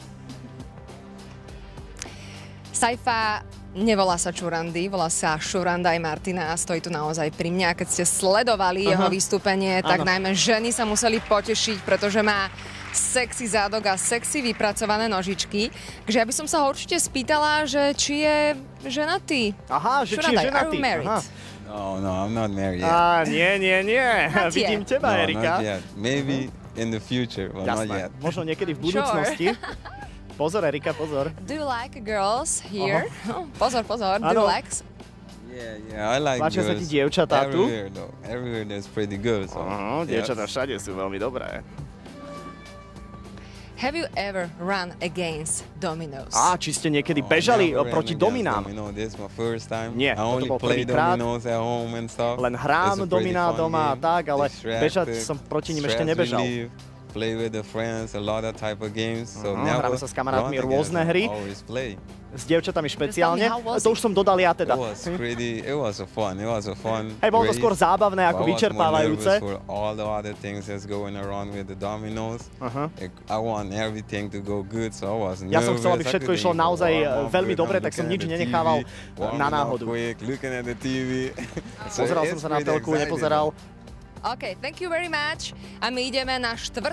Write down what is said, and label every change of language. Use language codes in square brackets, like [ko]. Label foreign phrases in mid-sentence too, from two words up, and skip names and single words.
[sk] Saifa nevolá sa Čurandy, volá sa Šuranda aj Martina a stojí tu naozaj pri mňa. Keď ste sledovali jeho vystúpenie, tak najmä ženy sa museli potešiť, pretože má sexy zádok a sexy vypracované nožičky. Takže ja by som sa ho určite spýtala, že či je ženatý. Aha, že či je ženatý. [en] No, I'm not married yet. [sk] Nie. Vidím teba, Erika. [en] Not yet. Maybe in the future, but not yet. [sk] Možno niekedy v budúcnosti. Pozor, Erika, pozor. [en] Do you like girls here? Pozor. Do you like... Yeah, I like [sk] Páčia sa [en] girls. [sk] ti dievčatá tu? [en] Everywhere there's pretty good. So, [sk] dievčatá všade sú veľmi dobré. [en] Have you ever run against dominoes? [sk] Či ste niekedy bežali proti dominám? [en] This is my first time. [sk] Nie, [en] I only [sk] to bol [en] play [sk] prvýkrát. [en] dominoes at home and stuff. [sk] Len hrám dominá doma a tak, ale bežať som proti nim ešte nebežal. [en] Play with the friends, a lot of type of games. So [sk] hráme sa s kamarátmi rôzne hry. S dievčatami špeciálne. To už som dodal ja teda. [en] It was a fun. [sk] Hej, bolo to skôr zábavné ako vyčerpávajúce. [en] For all the other things that's going around with the dominoes. I want everything to go good, so I was nervous. [sk] Ja som chcel, aby všetko išlo naozaj veľmi dobre, tak som nič nenechával na náhodu. Pozeral som sa na telku, nepozeral. [en] OK, thank you very much. [sk] A my ideme na